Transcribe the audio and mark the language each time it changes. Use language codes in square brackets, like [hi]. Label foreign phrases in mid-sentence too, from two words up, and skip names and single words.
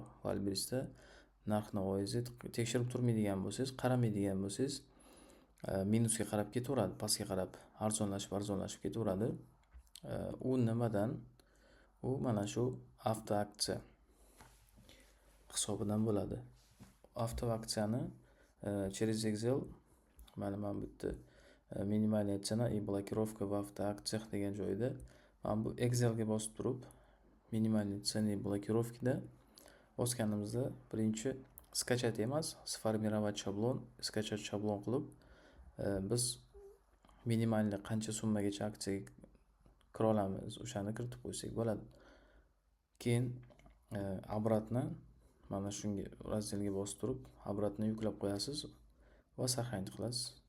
[uz] Valbrisda narx-navoingizni tekshirib turmaydigan bo'lsangiz, qaramaydigan bo'lsangiz, minusga qarab ketaveradi, pastga qarab arzonlashib ketaveradi. U nimadan? U mana shu avtoaksiya hisobidan bo'ladi. Avtoaksiyani через Excel mana bu yerda [ru] минимальная цена и блокировка в автоакциях [uz] degan joyda mana bu Excelga bosib turib [ru] минимальный цены и блокировкада [uz] bosganimizda birinchi skachat emas, [ru] сформировать шаблон, скачать шаблон [uz] qilib biz minimalniy qancha summagacha aksiyaga kira olamiz, o'shani kiritib qo'ysak bo'ladi. Keyin обратно mana shunga razdelga bosib turib, обратно yuklab qo'yasiz va сохранить qilasiz.